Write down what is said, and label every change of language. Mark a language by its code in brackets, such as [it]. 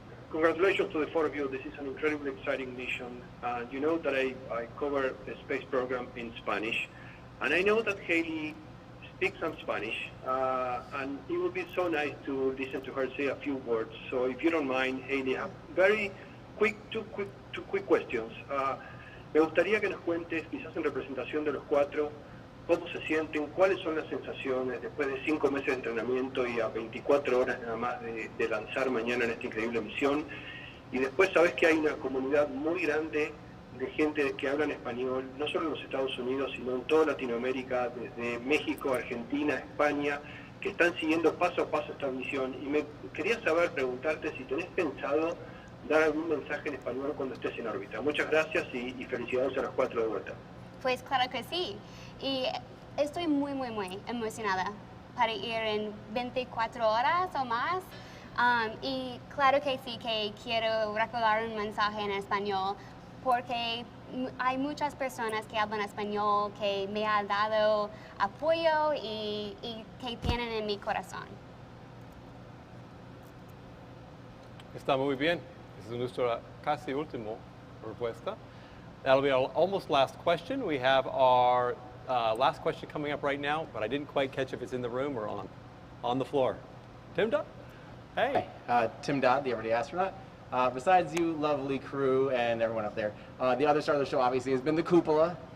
[en] Congratulations to the 4 of you. This is an incredibly exciting mission. You know that I cover the space program in Spanish, and I know that Haley speaks some Spanish, and it would be so nice to listen to her say a few words. So if you don't mind, Haley, I have two quick questions. [es] Me gustaría que nos cuentes, quizás en representación de los 4, cómo se sienten, cuáles son las sensaciones después de 5 meses de entrenamiento y a 24 horas nada más de lanzar mañana en esta increíble misión. Y después sabes que hay una comunidad muy grande de gente que habla en español, no solo en los Estados Unidos, sino en toda Latinoamérica, desde México, Argentina, España, que están siguiendo paso a paso esta misión. Y me quería preguntarte si tenés pensado dar algún mensaje en español cuando estés en órbita. Muchas gracias y felicidades a los 4 de vuelta. Pues claro que sí. Y estoy muy, muy, muy emocionada para ir en 24 horas o más. Y claro que sí que quiero recordar un mensaje en español, porque hay muchas personas que hablan español que me han dado apoyo y que tienen en mi corazón. Está muy bien. [en] This is [es] nuestra casi última respuesta. [en] That'll be our almost last question. We have our last question coming up right now, but I didn't quite catch if it's in the room or on the floor. Tim Dodd? Hey. Hi, Tim Dodd, the Everyday Astronaut. Besides you, lovely crew, and everyone up there, the other star of the show obviously has been the cupola.